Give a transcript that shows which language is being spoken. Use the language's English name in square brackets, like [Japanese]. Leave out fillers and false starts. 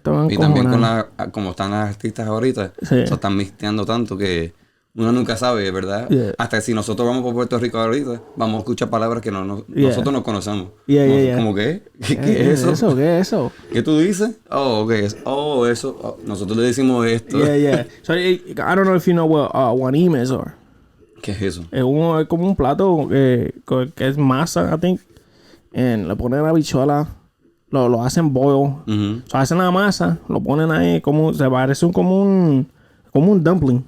[Spanish] y también como están las artistas ahorita, se están mixteando tanto que uno nunca sabe, ¿verdad? Yeah. Hasta si nosotros vamos por Puerto Rico ahorita, vamos a escuchar palabras que nosotros no conocemos. ¿Cómo qué? ¿Qué es eso? ¿Qué es eso? ¿Qué tú dices? Eso. Nosotros le decimos esto. [English] So, I don't know if you know what guanimes are. [Spanish] ¿Qué es eso? Es como un plato que es masa, [English] I think. [Spanish] Y le ponen habichuela. Lo hacen boil. O sea, hacen la masa, lo ponen ahí se parece como un dumpling.